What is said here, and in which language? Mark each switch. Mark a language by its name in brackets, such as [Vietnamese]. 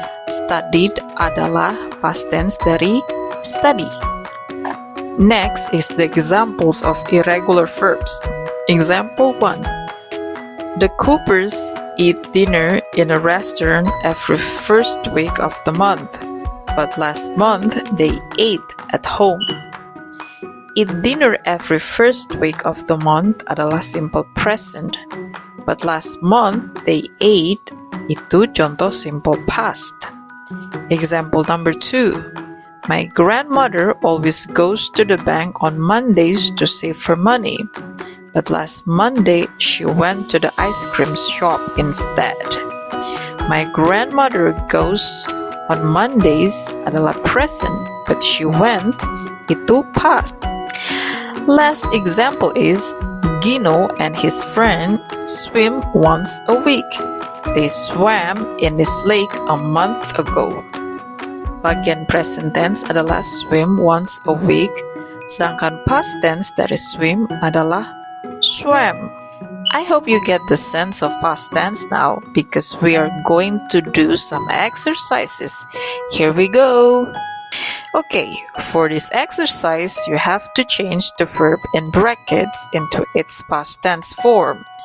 [Indonesian] Studied adalah past tense dari study. [English] Next is the examples of irregular verbs. Example 1. The Coopers eat dinner in a restaurant every first week of the month, but last month they ate at home. Eat dinner every first week of the month [Indonesian] adalah [English] simple present, but last month they ate [Indonesian] itu contoh [English] simple past. Example number 2. My grandmother always goes to the bank on Mondays to save her money, but last Monday she went to the ice cream shop instead. My grandmother goes on Mondays [Indonesian] adalah [English] present, but she went [Indonesian] itu [English] past. Last example is Gino and his friend swim once a week. They swam in this lake a month ago. [Indonesian] Bagian present tense adalah swim once a week, sedangkan past tense dari swim adalah swam. [English] I hope you get the sense of past tense now because we are going to do some exercises. Here we go. Okay, for this exercise, you have to change the verb in brackets into its past tense form.